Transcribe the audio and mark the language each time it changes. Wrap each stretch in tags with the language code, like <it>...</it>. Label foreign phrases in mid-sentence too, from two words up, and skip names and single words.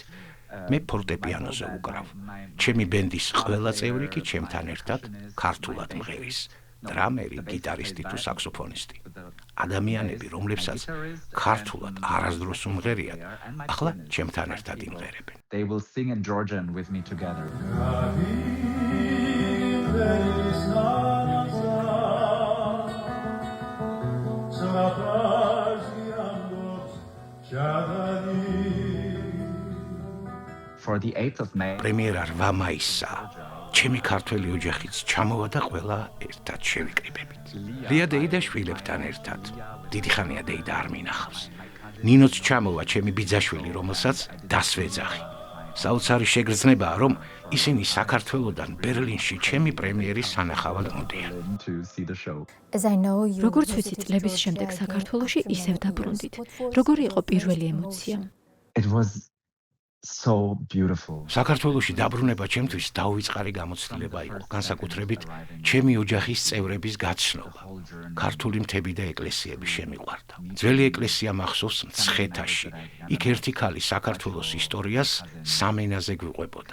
<ka>მე ფორტეპიანოზე ვუკრავ. ჩემი ბენდის ყველა წევრი კი ჩემთან ერთად ქართულად მღერის. დრამერი, გიტარისტი თუ საქსოფონისტი. ადამიანები, რომლებსაც ქართულად არასდროს უმღერიათ, ახლა ჩემთან ერთად იმღერებენ.</ka> <en>They will sing in Georgian with me together. For the 8th of May,</en> <ka>პრემიერა 8 მაისსა. ჩემი ქართველი ოჯახიც ჩამოვა და ყველა ერთად შევიკრიბებით. ლია დეიდაშვილებთან ერთად. დიდი ხანია დეიდა არ მინახავს. ნინოც ჩამოვა, ჩემი ბიძაშვილი, რომელსაც დასვეძახი. საოცარი შეგრძნებაა, რომ ისინი საქართველოდან ბერლინში ჩემი პრემიერის სანახავად მოდიან. როგორც ვიცი, წლების შემდეგ საქართველოში ისევ დაბრუნდით. როგორი იყო პირველი ემოცია?</ka> <en>So beautiful.</en> <ka>საქართველოში დაბრუნება ჩემთვის დაუვიწყარი გამოცდილება იყო, განსაკუთრებით ჩემი ოჯახის წევრების გაცნობა. ქართული მთები და ეკლესიები შემიყვარდა. ძველი ეკლესია მახსოვს მცხეთაში. იქ ერთი ქალი საქართველოს ისტორიას სამენაზე გვიყვებოდა.</ka>